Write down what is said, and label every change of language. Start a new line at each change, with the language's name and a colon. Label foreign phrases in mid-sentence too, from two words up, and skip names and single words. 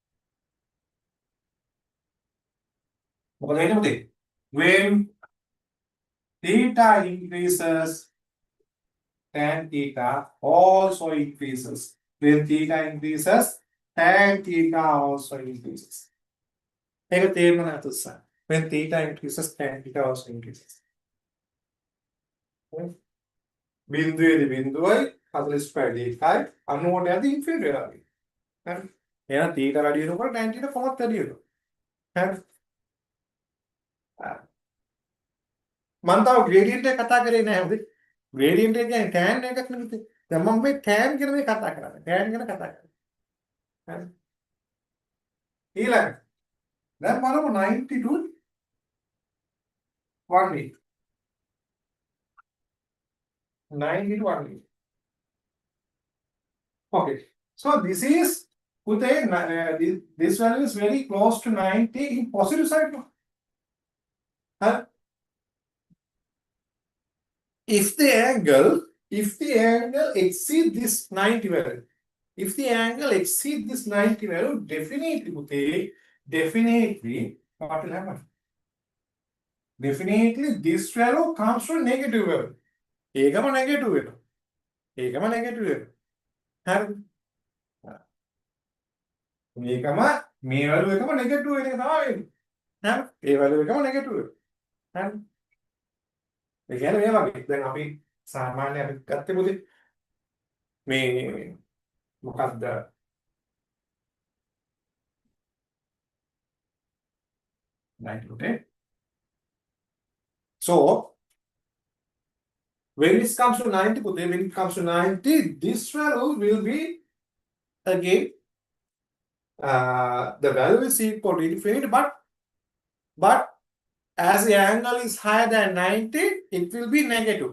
English: When theta increases, tan theta also increases. When theta increases, tan theta also increases. When theta increases, tan theta also increases.
Sinhala: බිඳුවේදී බිඳුවයි 45 90ට යද්දී ඉන්ෆිනිටි වෙනවා. හරි. එහෙනම් θ වැඩි වෙනකොට tan θ කොහොමද වැඩි වෙනවා. හරි. මම තාම gradient එක කතා කරේ නැහැ හොඳේ. gradient එක කියන්නේ tan එකක් නෙමෙයි. දැන් මම මේ tan කියන දේ කතා කරන්නේ. tan ගැන කතා කරන්නේ. හරි. ඊළඟ දැන් බලමු 90 to 180. 90 to 180.
English: Okay, so this is this value is very close to 90 in positive side. No? Huh? If the angle exceed this 90 value, definitely what will happen? Definitely this value comes to negative value.
Sinhala: ඒකම negative වෙනවා. හරිද? මේකම මේ value එකම negative වෙන එක තමයි වෙන්නේ. හරි? ඒ value එකම negative වෙනවා. හරි? ඒ කියන්නේ මේ වගේ. දැන් අපි සාමාන්‍ය අපි ගත්තේ පුතේ මේ මොකක්ද?
English: okay. So when it comes to 90, this value will be again the value is equal to infinity, but as the angle is higher than 90, it will be negative.